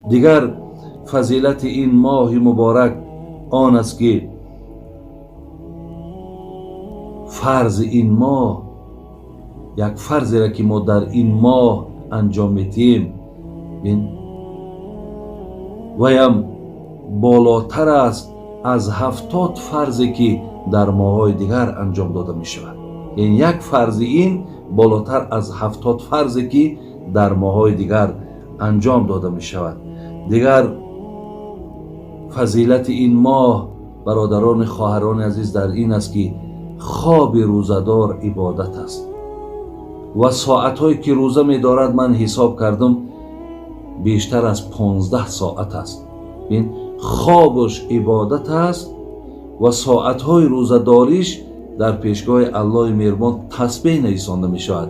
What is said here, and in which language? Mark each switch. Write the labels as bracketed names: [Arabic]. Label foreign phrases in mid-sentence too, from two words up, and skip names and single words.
[Tajik] дигар фазилати ин моҳи муборак он аст ки фарзи ин моҳ, як фарзеро ки мо дар ин моҳ анҷом медиҳем, ваям болотар аст аз 70 фарзе ки дар моҳҳои дигар анҷом дода мешавад. яъне як фарзи ин болотар аз 70 фарзе ки дар моҳҳои дигар анҷом дода мешавад. дигар фазилати ин моҳ, бародарони хоҳарони азиз, дар ин аст ки [Persian] خواب روزدار عبادت است و ساعت‌هایی که روزه می‌دارد من حساب کردم بیشتر از 15 ساعت است. این خوابش عبادت است و ساعت‌های روزه‌داریش در پیشگاه الله مهربان تسبیح نویسانده می‌شود.